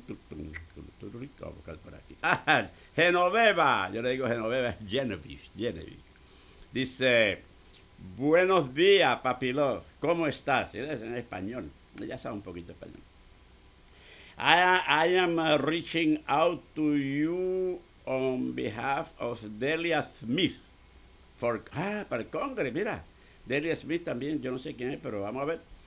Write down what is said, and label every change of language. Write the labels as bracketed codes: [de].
[es] Vamos a buscar por aquí. Ah, Genoveva, yo le digo Genoveva, es Genovese. Dice, buenos días, Papiló, ¿cómo estás? Eres en español, ya sabe un poquito español. [en] I am reaching out to you on behalf of Delia Smith. [es] Para el Congreso, mira. Delia Smith también, yo no sé quién es, pero vamos a ver.